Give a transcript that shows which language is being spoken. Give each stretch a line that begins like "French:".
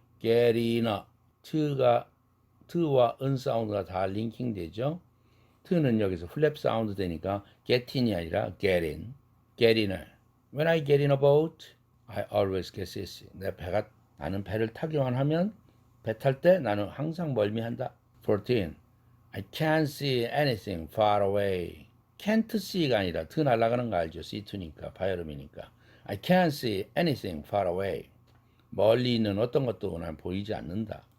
English: get in a
Korean: t와 은 사운드가 다 링킹 되죠. t는 여기서 플랩 사운드 되니까
English: get in
Korean: 이 아니라 get in.
English: When I get in a boat, I always get seasick.
Korean: 나는 배를 타기만 하면 배 탈 때 나는 항상 멀미한다.
English: 14. I can't see anything far away. can't see
Korean: 가 아니라 드 날아가는 거 알죠? C2니까 바이오름이니까.
English: I can't see anything far away.
Korean: 멀리 있는 어떤 것도 난 보이지 않는다.